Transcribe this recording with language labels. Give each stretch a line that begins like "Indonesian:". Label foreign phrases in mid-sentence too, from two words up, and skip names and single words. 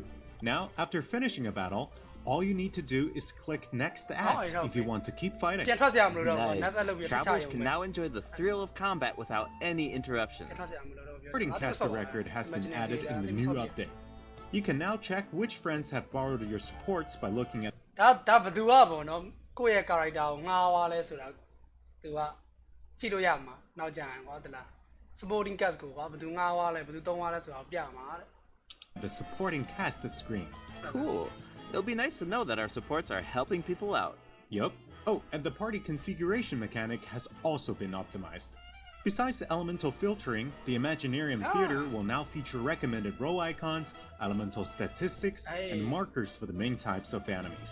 English: Now, after finishing a battle, all you need to do is click next act if you want to keep fighting. Nice. Travelers can now enjoy the thrill of combat without any interruptions. Supporting caster record has been added in the new update. You can now check which friends have borrowed your supports by looking at
Burmese: ဒါဘယ်သူကပေါ့နော်ကိုယ့်ရဲ့ character ကိုငှားသွားလဲဆိုတာသူကကြည့်လို့ရမှာနောက်ကြရင်ကွာတလား
English: supporting cast
Burmese: ကိုကွာဘယ်သူငှားသွားလဲဘယ်သူသုံးသွားလဲဆိုတာပြမှာတဲ့
English: the supporting cast screen. Cool. It'll be nice to know that our supports are helping people out. Yup. Oh, and the party configuration mechanic has also been optimized. Besides elemental filtering, the Imaginarium Theater will now feature recommended role icons, elemental statistics, and markers for the main types of enemies.